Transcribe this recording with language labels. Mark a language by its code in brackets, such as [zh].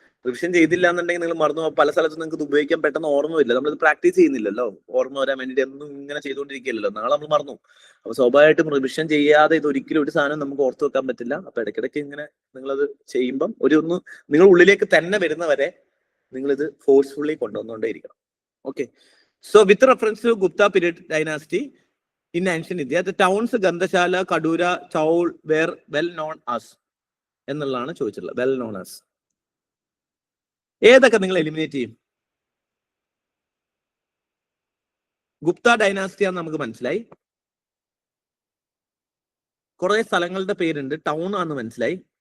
[ml] Revision ചെയ്തില്ല എന്നുണ്ടെങ്കിൽ നിങ്ങൾ മറന്നു. പല സ്ഥലത്തും നിങ്ങൾക്ക് ഇത് ഉപയോഗിക്കാൻ പെട്ടെന്ന് ഓർമ്മയില്ല. നമ്മളിത് പ്രാക്ടീസ് ചെയ്യുന്നില്ലല്ലോ, ഓർമ്മ വരാൻ വേണ്ടിയിട്ട് എന്നും ഇങ്ങനെ ചെയ്തുകൊണ്ടിരിക്കുകയല്ലോ, നാളെ നമ്മൾ മറന്നു. അപ്പൊ സ്വാഭാവികമായിട്ടും റിവിഷൻ ചെയ്യാതെ ഇത് ഒരിക്കലും ഒരു സാധനം നമുക്ക് ഓർത്ത് വെക്കാൻ പറ്റില്ല. അപ്പൊ ഇടയ്ക്കിടയ്ക്ക് ഇങ്ങനെ നിങ്ങളത് ചെയ്യുമ്പം നിങ്ങൾ ഉള്ളിലേക്ക് തന്നെ വരുന്നവരെ നിങ്ങളിത് forcefully കൊണ്ടുവന്നുകൊണ്ടേയിരിക്കണം. [en] okay, so with reference to Gupta period dynasty in ancient India, the towns Gandashala, Kadura, Chaul were well known as [ml] എന്നുള്ളതാണ് ചോദിച്ചിട്ടുള്ളത്. വെൽ നോൺ ആസ് ഏതൊക്കെ നിങ്ങൾ എലിമിനേറ്റ് ചെയ്യും? ഗുപ്ത ഡൈനാസ്റ്റിയാന്ന് നമുക്ക് മനസ്സിലായി, കുറെ സ്ഥലങ്ങളുടെ പേരുണ്ട്, ടൗൺ ആണെന്ന് മനസ്സിലായി.